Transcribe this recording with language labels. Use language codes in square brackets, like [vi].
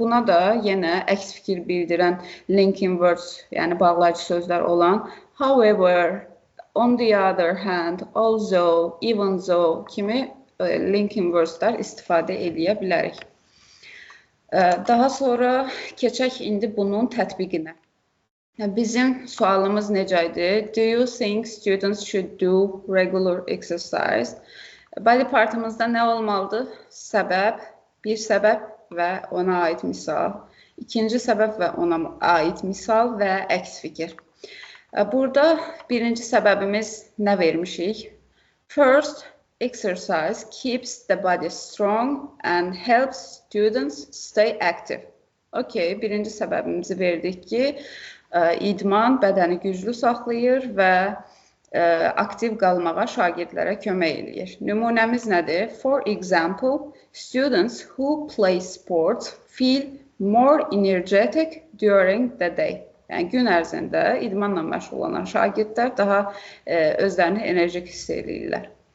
[az] Buna da yenə əks fikir bildirən linking words, yəni bağlayıcı sözlər olan however, on the other hand, although, even though kimi linking wordslər istifadə edə bilərik. Daha sonra keçək indi bunun tətbiqinə. Bizim sualımız necə idi? [en] Do you think students should do regular exercise? [az] Body partımızda nə olmalıdır? Səbəb, bir səbəb və ona aid misal. İkinci səbəb və ona aid misal və əks fikir. Burada birinci səbəbimiz nə vermişik? [en] First, exercise keeps the body strong and helps students stay active. [az] Okay, birinci səbəbimizi verdik ki, idman bədəni güclü saxlayır və aktiv qalmağa şagirdlərə kömək eləyir. Nümunəmiz nədir? [en] For example, students who play sports feel more energetic during the day. [az] Yəni gün ərzində idmanla məşğul olan şagirdlər daha özlərini enerjik hiss edirlər.